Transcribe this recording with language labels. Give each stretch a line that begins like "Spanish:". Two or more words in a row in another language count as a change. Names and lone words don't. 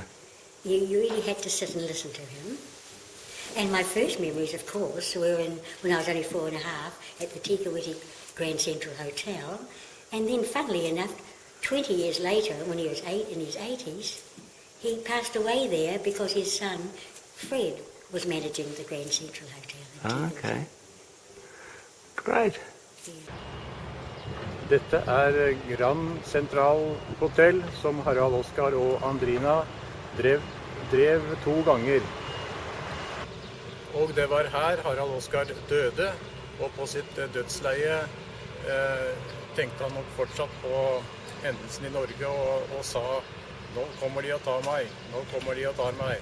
English: You really had to sit and listen to him. And my first memories, of course, were when I was only 4 and a half at the Tikawiti Grand Central Hotel. And then, funnily enough, 20 years later, when he was in his 80s, he passed away there because his son, Fred, was managing the Grand Central Hotel. Oh, okay. Great.
Norwegian: Dette Grand Central Hotel som Harald Oskar og Andrina drev 2 ganger. Og det var her Harald Oskar døde, og på sitt dødsleie tenkte han nok fortsatt på hendelsen i Norge og sa nå kommer de å ta meg, nå kommer de å ta meg.